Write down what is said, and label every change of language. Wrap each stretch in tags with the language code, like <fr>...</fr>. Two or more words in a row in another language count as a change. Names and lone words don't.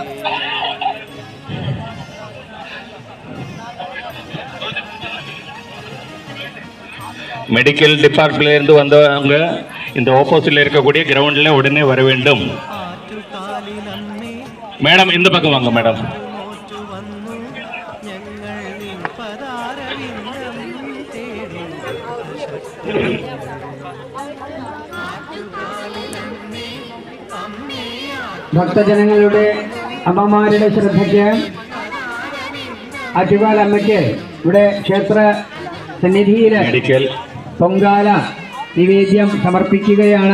<ta>மெடிக்கல் டிபார்ட்மெண்ட்ல இருந்து வந்தவங்க இந்த ஆப்போசிட்ல இருக்கக்கூடிய கிரவுண்ட்ல உடனே வர வேண்டும். மேடம் இந்த பக்கம் வாங்க மேடம்.</ta> <ml>ഭക്തജനങ്ങളുടെ അമ്മമാരുടെ ശ്രദ്ധയ്ക്ക് ആറ്റുകാൽ അമ്മയ്ക്ക് ഇവിടെ ക്ഷേത്ര സന്നിധിയിൽ പൊങ്കാല നിവേദ്യം സമർപ്പിക്കുകയാണ്.</ml>